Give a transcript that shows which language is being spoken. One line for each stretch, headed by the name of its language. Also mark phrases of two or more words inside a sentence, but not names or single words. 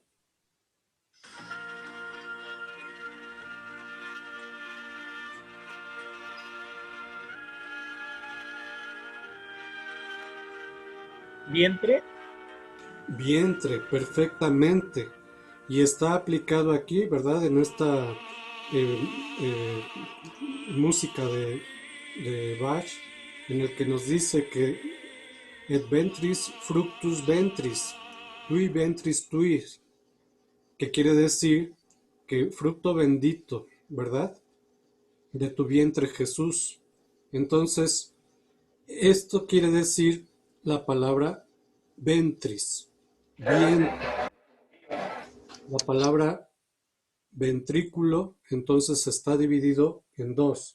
Spanish: ¿Vientre? Vientre, perfectamente. Y está aplicado aquí, ¿verdad? En esta eh, eh, música de Bach, en el que nos dice que
Latin: et ventris fructus ventris, tui ventris tuis,
Spanish: que quiere decir que fruto bendito, ¿verdad? De tu vientre Jesús. Entonces, esto quiere decir la palabra ventris, vientre. La palabra ventrículo entonces está dividido en dos.